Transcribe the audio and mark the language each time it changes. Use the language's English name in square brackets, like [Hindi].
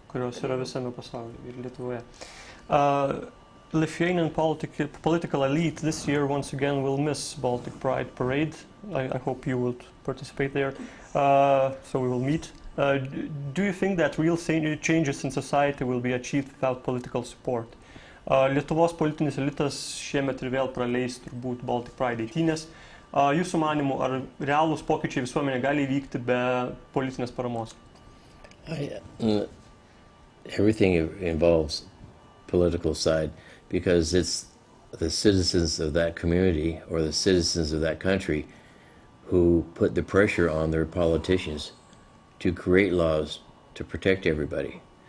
[Lithuanian] Kurios yra visame pasaulyje ir Lietuvoje. [English] Lithuanian political elite this year once again will miss Baltic Pride Parade. I hope you will participate there, so we will meet. Do you think that real changes in society will be achieved without political support? [Lithuanian] Lietuvos politinis elitas šiemet ir vėl praleis turbūt Baltic Pride eitynės. Jūsų manymu, ar realūs pokyčiai visuomenė gali įvykti be politinės paramos? [English] Everything involves political side because it's the citizens of that community or the citizens of that country who put the pressure on their politicians to create laws to protect everybody.